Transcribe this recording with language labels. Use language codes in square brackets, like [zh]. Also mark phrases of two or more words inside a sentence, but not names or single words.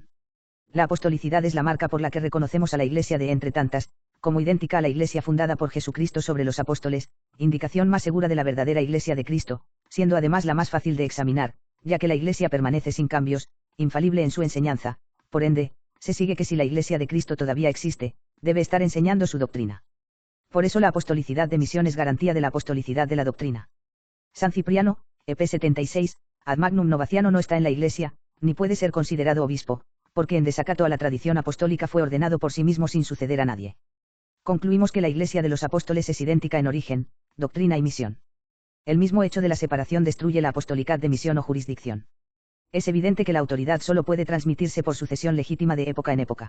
[es] La apostolicidad es la marca por la que reconocemos a la Iglesia de entre tantas, como idéntica a la Iglesia fundada por Jesucristo sobre los apóstoles, indicación más segura de la verdadera Iglesia de Cristo, siendo además la más fácil de examinar, ya que la Iglesia permanece sin cambios, infalible en su enseñanza, por ende, se sigue que si la Iglesia de Cristo todavía existe, debe estar enseñando su doctrina. Por eso la apostolicidad de misión es garantía de la apostolicidad de la doctrina. San Cipriano, EP 76, ad magnum Novaciano no está en la Iglesia, ni puede ser considerado obispo, porque en desacato a la tradición apostólica fue ordenado por sí mismo sin suceder a nadie. Concluimos que la Iglesia de los apóstoles es idéntica en origen, doctrina y misión. El mismo hecho de la separación destruye la apostolicat de misión o jurisdicción. Es evidente que la autoridad solo puede transmitirse por sucesión legítima de época en época.